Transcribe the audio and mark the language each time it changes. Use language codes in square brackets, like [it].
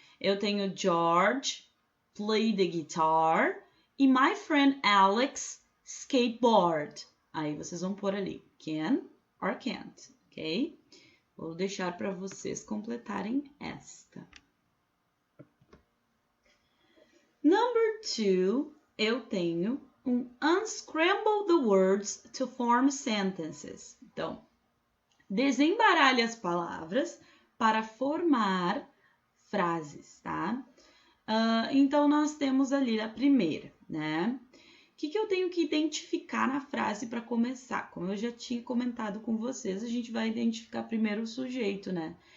[pt] Eu tenho [en] George play the guitar e my friend Alex skateboard. [pt] Aí vocês vão pôr ali [en] can or can't, [pt] ok? Vou deixar para vocês completarem esta. [en] Number 2, [pt] eu tenho [en] unscramble the words to form sentences. [pt] Então, desembaralhe as palavras para formar frases, tá? Então, nós temos ali a primeira, né? O que eu tenho que identificar na frase para começar? Como eu já tinha comentado com vocês, a gente vai identificar primeiro o sujeito, né?